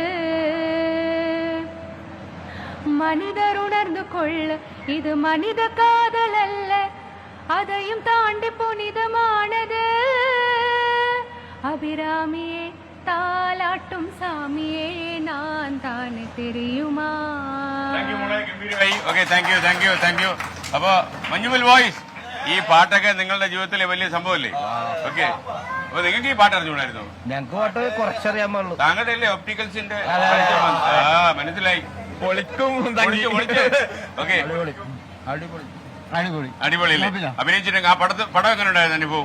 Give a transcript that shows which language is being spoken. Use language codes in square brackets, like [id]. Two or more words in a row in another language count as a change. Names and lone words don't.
[ta] மனிதர் உணர்ந்து கொள்ள இது மனித காதல் அல்ல, அதையும் தாண்டி புனிதமானது. அபிராமியே தாலாட்டும் சாமியே நான் தானே தெரியுமா. [en] Thank you. [ml] അപ്പൊ മഞ്ഞുമൽ വോയിസ്, ഈ പാട്ടൊക്കെ നിങ്ങളുടെ ജീവിതത്തിലെ വലിയ സംഭവമല്ലേ? ഓക്കെ, അപ്പൊ നിങ്ങൾക്ക് ഈ പാട്ട് അറിഞ്ഞുകൂടായിരുന്നു? ഞങ്ങൾക്ക് പാട്ട് കുറച്ചറിയാൻ പാടുള്ളൂ. താങ്കളുടെ അല്ലേ ഒപ്റ്റിക്കൽസിന്റെ? മനസ്സിലായി. ഓക്കെ, അടിപൊളി അഭിനയിച്ചിട്ടുണ്ടെങ്കിൽ ആ പടം എങ്ങനെ ഉണ്ടായിരുന്നു അനുഭവം?